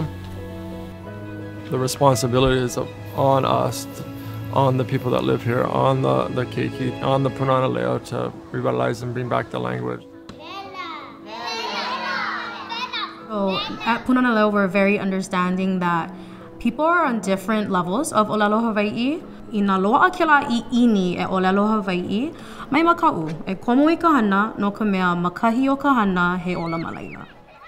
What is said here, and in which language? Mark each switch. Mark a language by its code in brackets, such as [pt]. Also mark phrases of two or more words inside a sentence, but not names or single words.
[en] The responsibility is on us, on the people that live here, on the keiki, on the Pūnana Leo to revitalize and bring back the language. So at Pūnana Leo, we're very understanding that people are on different levels of [haw] ʻōlelo Hawaiʻi. I nā loaʻa kēlā I ʻini e ʻōlelo Hawaiʻi, mai makaʻu, e komo I ka hana no ka mea makahi o ka hana he ola malaila.